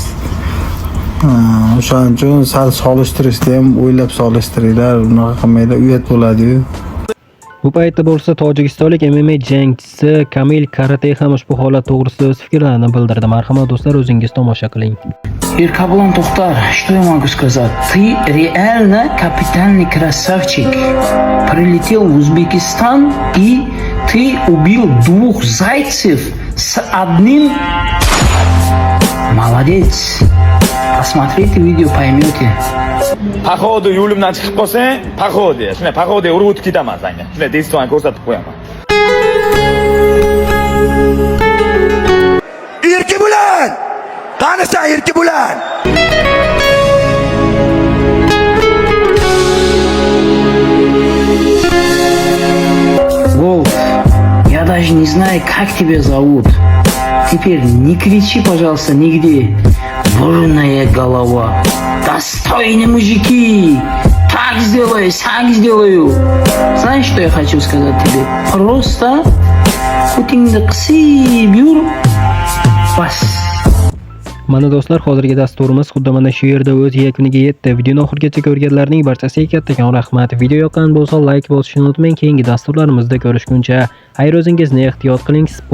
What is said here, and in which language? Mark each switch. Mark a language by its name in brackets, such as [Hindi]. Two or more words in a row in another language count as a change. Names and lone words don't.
[Uzbek] O'shaning uchun sal solishtirishni ham o'ylab solishtiringlar. Unaqa qilmanglar, uyat bo'ladi-yu. Bu paytda bo'lsa tojikistonlik MMA jangchisi Kamil Karate ham ushbu holat to'g'risida o'z fikrlarini bildirdi. Marhamat do'stlar, o'zingiz tomosha qiling. Erkabulan Tokitar, [Russian] что я могу сказать? Ты реально капитальный красавчик. Прилетел в Узбекистан и ты убил 2 зайцев с одним. Молодец. Посмотрите видео, поймете. [Uzbek] Paxodi yo'limdan chiqib qolsang, paxodi. Shunday paxodi urib o'tib ketaman senga. Shunday tezkor ko'rsatib qo'yaman. Erkabulan! Qanasan Erkabulan? [Russian] Волк, я даже не знаю, как тебя зовут. Теперь не кричи, пожалуйста, нигде. Бурная голова. Достойные мужики. Так сделаю, сяк сделаю. Знаешь, что я хочу сказать тебе? [Uzbek] Просто путиңди qisib yur. Bas. Mana do'stlar, hozirgi dasturimiz xuddi mana shu yerda o'z yakuniga yetdi. Videoni oxirigacha ko'rganlarning barchasiga kattakon rahmat. Video yoqqan bo'lsa like bosishni unutmang. Keyingi dasturlarimizda ko'rishguncha xayr, o'zingizni ehtiyot qiling.